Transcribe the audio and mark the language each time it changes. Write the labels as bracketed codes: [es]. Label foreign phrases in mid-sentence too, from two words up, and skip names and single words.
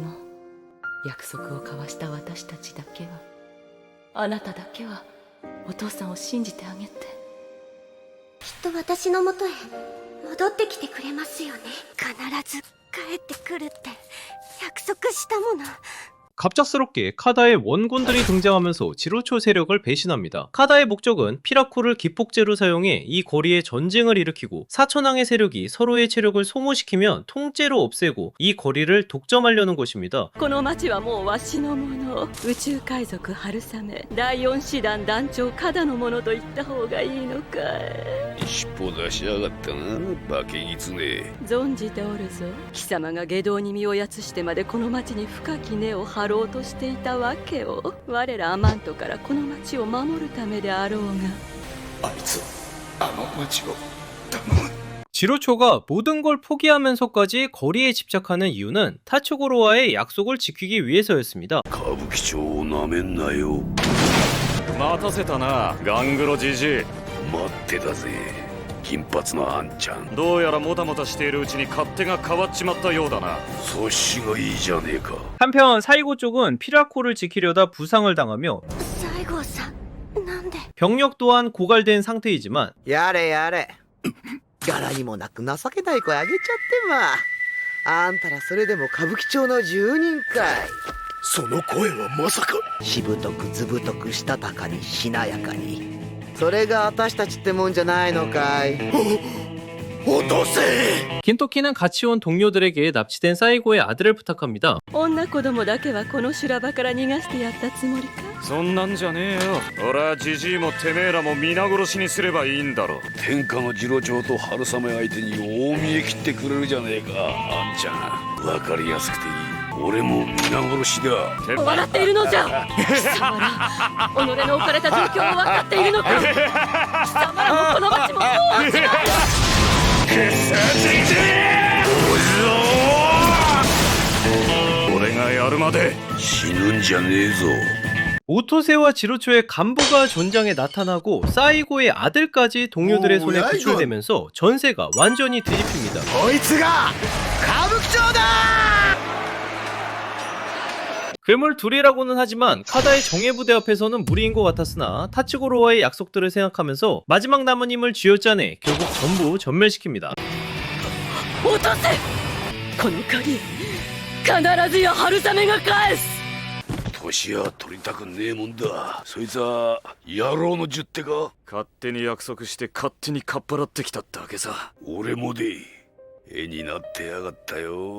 [ja] 約束を交わした私たちだけは、あなただけはお父さんを信じてあげて。きっと私のもとへ戻ってきてくれますよね。必ず帰ってくるって約束したもの。 [ko] 갑작스럽게 카다의 원군들이 등장하면서 지로초 세력을 배신합니다. 카다의 목적은 피라코를 기폭제로 사용해 이 거리에 전쟁을 일으키고 사천왕의 세력이 서로의 체력을 소모시키면 통째로 없애고 이 거리를 독점하려는 것입니다. [ja] この町はもうわしのもの。宇宙海賊春雨第4師団団長カダのものと言った方がいいのかい。尻尾出しやがったな、化け狐。存じておるぞ。貴様が下道に身をやつしてまでこの町に深き根を張ろうとしていたわけを。我らアマントからこの町を守るためであろうが。あいつあの町を頼む。 [ko] 지로초가 모든 걸 포기하면서까지 거리에 집착하는 이유는 타츠고로와의 약속을 지키기 위해서였습니다. [ja] 歌舞伎町をなめんなよ。待たせたなガングロじじい。待ってたぜ金髪のあんちゃん。どうやらもたもたしているうちに勝手が変わっちまったようだな。察しがいいじゃねえか。 [ko] 한편 사이고 쪽은 피라코를 지키려다 부상을 당하며 [ja] 西郷さんなんで [ko] 병력 또한 고갈된 상태이지만 [ja] やれやれ柄にもなく情けない声あげちゃってまあんたらそれでも歌舞伎町の住人かい。その声はまさか。しぶとくずぶとくしたたかにしなやかに、それが私たちってもんじゃないのかい。落とせ。 [ko] 긴토키는 같이 온 동료들에게 납치된 사이고의 아들을 부탁합니다. [ja] 女子供だけはこの修羅場から逃がしてやったつもりか。そんなんじゃねえよ。俺はじじいもてめえらも皆殺しにすればいいんだろ。天下の次郎長と春雨相手に大見え切ってくれるじゃねえか。あんちゃん分かりやすくていい。俺も皆殺しだ。笑っているのじゃ貴様ら己の置かれた状況を分かっているのか。貴様らもこの町ももう落ちない。俺がやるまで死ぬんじゃねえぞ。 [ko] 오토세와 지로초의 간부가 전장에 나타나고 사이고의 아들까지 동료들의 손에 뭐야, 구출되면서 전세가 완전히 뒤집힙니다. [ja] こいつが歌舞伎町だ。 [ko] 괴물 둘이라고는 하지만 카다의 정예부대 앞에서는 무리인 것 같았으나 타츠고로와의 약속들을 생각하면서 마지막 남은 힘을 쥐어짜내 결국 전부 전멸시킵니다. [ja] 落とせ。この鍵必ずや春雨が返す。年は取りたくねえもんだ。そいつは野郎の十手か。勝手に約束して勝手にかっぱらってきただけさ。俺もで絵になってやがったよ。